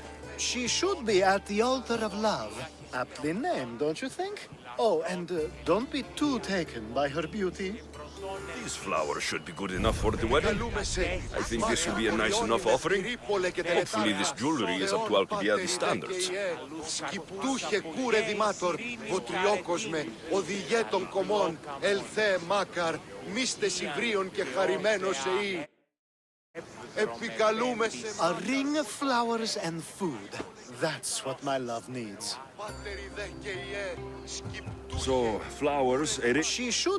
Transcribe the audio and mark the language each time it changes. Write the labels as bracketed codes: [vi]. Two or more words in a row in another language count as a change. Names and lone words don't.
[en] She should be at the altar of love. Aptly named, don't you think? Oh, and don't be too taken by her beauty. These flowers should be good enough for the wedding. I think this will be a nice enough offering. Hopefully this jewelry is up to Alcibiades standards. [el] Σκυπτούχε κούρε δημάτορ, ο τριόκοσμε, οδηγέ των κομμών, ελθέ μάκαρ, μίστες υβρίων και χαρημένος εή. Επικαλούμε σε... [en] A ring of flowers and food. That's what my love needs. So, flowers, a ring... She should...